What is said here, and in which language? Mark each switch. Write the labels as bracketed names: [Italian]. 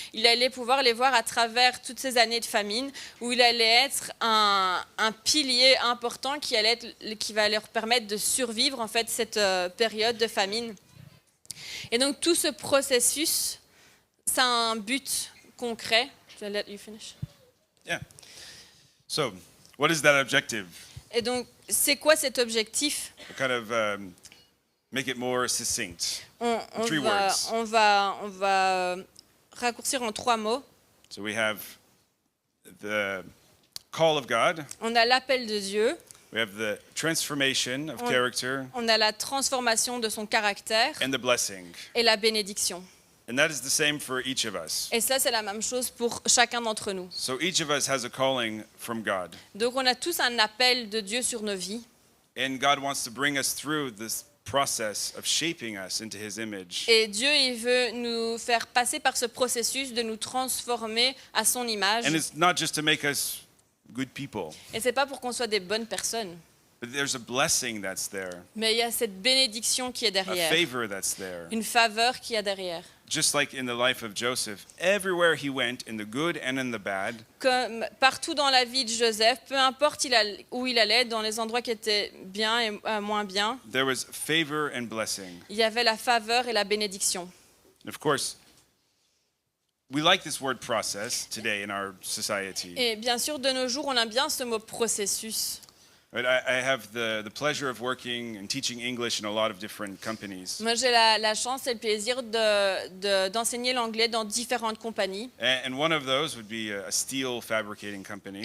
[French] Il allait pouvoir les voir à travers toutes ces années de famine, où il allait être un pilier important qui va leur permettre de survivre en fait cette période de famine. Et donc tout ce processus, ça a un but concret. Je vais [English] let you finish. Yeah. So, what is that objective? [French] Et donc, c'est quoi cet objectif? [English] Kind of make it more succinct. [French] On va raccourcir en 3 mots. [English] So we have the call of God. [French] On a l'appel de Dieu. [English] We have the transformation of character. [French] On a la transformation de son caractère. [English] And the blessing. [French] Et la bénédiction. [English] And that is the same for each of us. [French] Et ça, c'est la même chose pour chacun d'entre nous. [English] So each of us has a calling from God. [French] Donc, on a tous un appel de Dieu sur nos vies. [English] And God wants to bring us through this process of shaping us into His image. [French] Et Dieu, il veut nous faire passer par ce processus de nous transformer à son image. [English] And it's not just to make us good people. [French] Et c'est pas pour qu'on soit des bonnes personnes. [English] But there's a blessing that's there. [French] Mais il y a cette bénédiction qui est derrière. [English] A favor that's there. [French] Une faveur qui est derrière. [English] Just like in the life of Joseph, everywhere he went, in the good and in the bad, [French] comme partout dans la vie de Joseph, peu importe où il allait, dans les endroits qui étaient bien et moins bien, [English] there was favor and blessing. [French] Il y avait la faveur et la bénédiction. [English] And of course, we like this word process today in our society. [French] Et bien sûr, de nos jours, on aime bien ce mot processus. [English] But I have the pleasure of working and teaching English in a lot of different companies. [French] Moi, j'ai la chance et le plaisir d'enseigner l'anglais dans différentes compagnies. [English] And one of those would be a steel fabricating company.